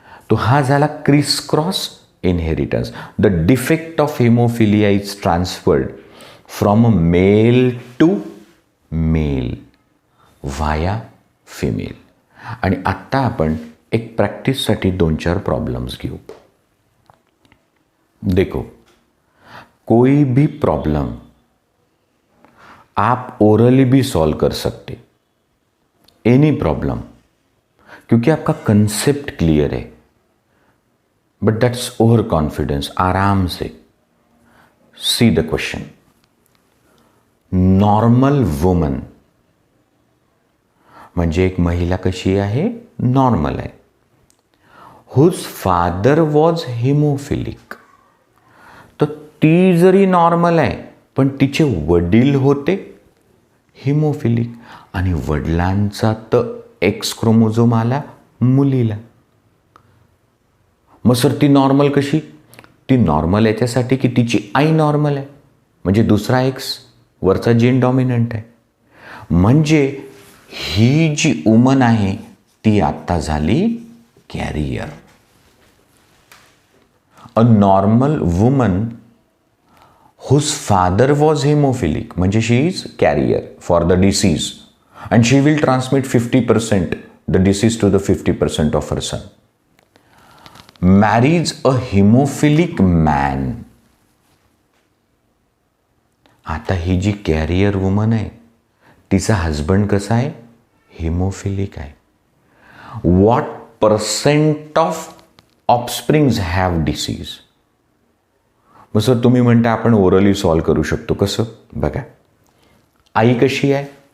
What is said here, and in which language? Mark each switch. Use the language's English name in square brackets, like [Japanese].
[Marathi] तो हा झाला criss cross inheritance. [English] The defect of haemophilia is transferred from male to male via female. [Marathi] आणि आत्ता आपण एक प्रॅक्टिससाठी 2-4 प्रॉब्लेम्स घेऊ. [Hindi] देखो, कोई भी प्रॉब्लम आप ओरली भी सॉल्व कर सकते, [English] any problem, [Hindi] क्योंकि आपका कंसेप्ट क्लियर है. [English] But that's over confidence. [Hindi] आराम से [English] See the question. [Marathi] Normal woman म्हणजे एक महिला कशी आहे? नॉर्मल आहे. [English] Whose father was haemophilic. [Marathi] तर ती जरी नॉर्मल आहे पण तिचे वडील होते हिमोफिलिक, आणि वडिलांचा तर एक्स क्रोमोझोम आला मुलीला. मग सर ती नॉर्मल कशी? ती नॉर्मल याच्यासाठी की तिची आई नॉर्मल आहे, म्हणजे दुसरा एक्स वरचा जीन डॉमिनंट आहे. म्हणजे ही जी वुमन आहे ती आत्ता झाली carrier. [English] A normal woman whose father was haemophilic म्हणजे she is carrier for the disease, and she will transmit 50% the disease to the 50% of her son. marries a hemophilic man. [Marathi] आता ही जी carrier woman आहे तिचा husband कसा आहे? Haemophilic आहे. [English] What percent of offsprings have disease? [Marathi] मग sir तुम्ही म्हणता आपण ओरली सॉल्व करू शकतो. कसं? बघा, आई कशी आहे?